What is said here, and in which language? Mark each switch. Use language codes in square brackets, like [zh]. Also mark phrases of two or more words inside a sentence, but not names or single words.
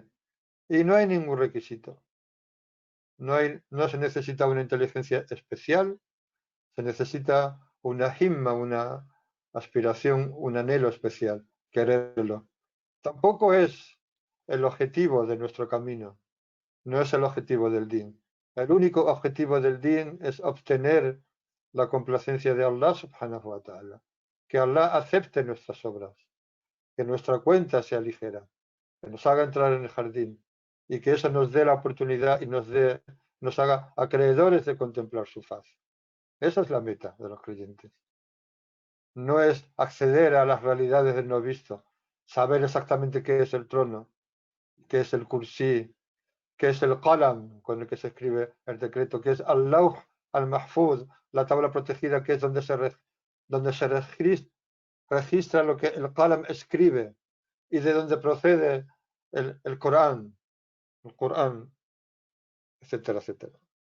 [es] Y no hay ningún requisito. No se necesita una inteligencia especial, se necesita una himma, una aspiración, un anhelo especial, quererlo. Tampoco es el objetivo de nuestro camino, no es el objetivo del din. El único objetivo del din es obtener la complacencia de Allah [ar] سبحانه وتعالى, [es] que Allah acepte nuestras obras, que nuestra cuenta sea ligera, que nos haga entrar en el jardín y que eso nos dé la oportunidad y nos haga acreedores de contemplar su faz. Esa es la meta de los creyentes. No es acceder a las realidades del no visto, saber exactamente qué es el trono, qué es el kursí, qué es el qalam con el que se escribe el decreto, qué es [ar] اللوح المحفوظ, [es] la tabla protegida, que es donde se registra lo que el qalam escribe y de donde procede el Corán, etcétera, etcétera.